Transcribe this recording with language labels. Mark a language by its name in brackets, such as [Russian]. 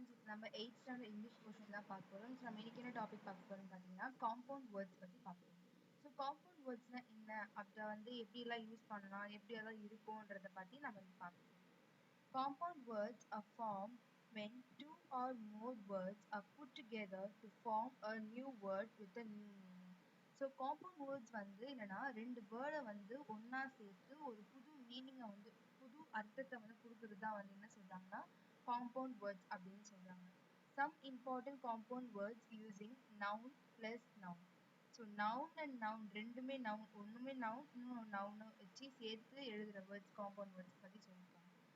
[Tamil] நம்ம 8th standard English portion தான் பார்க்க போகிறோம். ஸோ நம்ம இன்னைக்கு என்ன டாபிக் பார்க்க போகிறோம்னு பார்த்தீங்கன்னா காம்பவுண்ட் வேர்ட்ஸ் பற்றி பார்ப்போம். ஸோ காம்பவுண்ட் வேர்ட்ஸ்னா என்ன, அதை வந்து எப்படியெல்லாம் யூஸ் பண்ணலாம், எப்படியெல்லாம் இருக்கும்ன்றதை பற்றி நம்ம பார்க்கலாம். [English] Compound words are formed when two or more words are put together to form a new word with a new meaning. [Tamil] So compound words வந்து என்னன்னா ரெண்டு வேர்டை வந்து ஒன்றா சேர்த்து ஒரு புது மீனிங்கை வந்து புது அர்த்தத்தை வந்து கொடுக்குறது தான் வந்து என்ன சொல்கிறாங்கன்னா காம்பவுண்ட் வேர்ட்ஸ் அப்படின்னு சொல்கிறாங்க. [English] Some important compound words using noun plus noun. [Tamil] So noun and noun ரெண்டுமே நவுன், ஒன்றுமே நவுன் இன்னும் நவுனை வச்சு சேர்த்து எழுதுகிற வேர்ட்ஸ் காம்பவுண்ட் வேர்ட்ஸ் பற்றி சொல்லியிருக்காங்க.